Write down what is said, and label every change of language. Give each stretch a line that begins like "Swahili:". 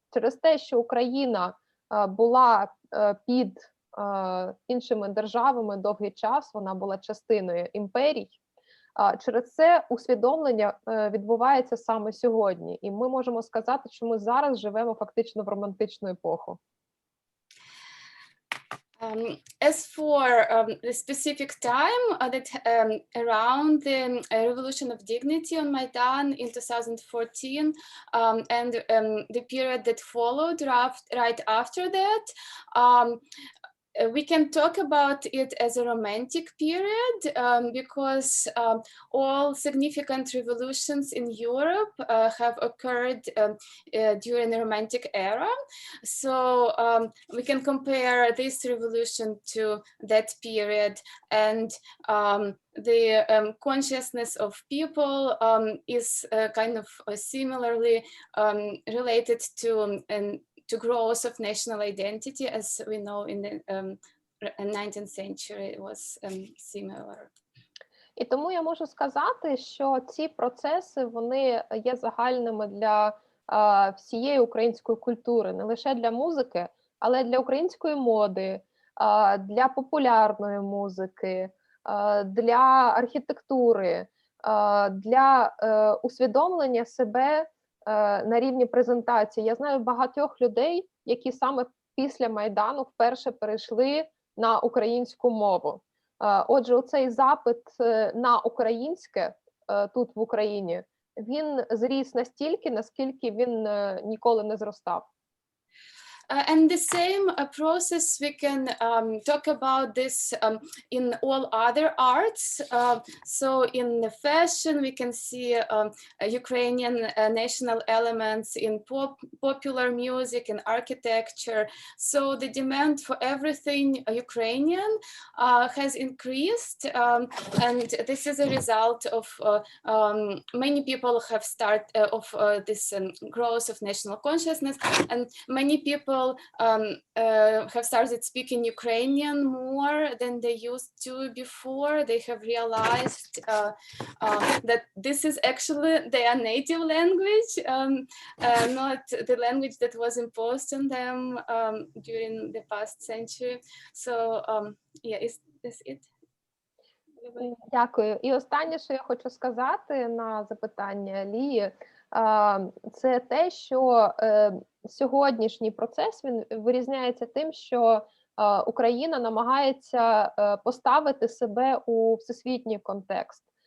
Ukrainian: Через те, що Україна була під іншими державами довгий час, вона була частиною імперій. Через це усвідомлення відбувається саме сьогодні. І ми можемо сказати, що ми зараз живемо фактично в романтичну епоху.
English: As for the specific time that around the Revolution of Dignity on Maidan in 2014 and the period that followed right after that, we can talk about it as a romantic period because all significant revolutions in Europe have occurred during the Romantic era. So we can compare this revolution to that period, and the consciousness of people is kind of similarly related to growth of national identity, as we know in the 19th century it was similar.
Ukrainian: І тому я можу сказати, що ці процеси, вони є загальними для всієї української культури, не лише для музики, але для української моди, для популярної музики, для архітектури, для усвідомлення себе на рівні презентації. Я знаю багатьох людей, які саме після Майдану вперше перейшли на українську мову. Отже, оцей запит на українське тут в Україні, він зріс настільки, наскільки він ніколи не зростав.
English: And the same process, we can talk about this in all other arts. So in the fashion, we can see Ukrainian national elements in popular music and architecture. So the demand for everything Ukrainian has increased. And this is a result of many people have started of this growth of national consciousness, and many people have started speaking Ukrainian more than they used to before. They have realized that this is actually their native language, not the language that was imposed on them during the past century. So yeah, is this it?
Ukrainian: Дякую. І останнє, що я хочу сказати на запитання Лії, це те, що сьогоднішній процес, він вирізняється тим, що Україна намагається поставити себе у всесвітній контекст.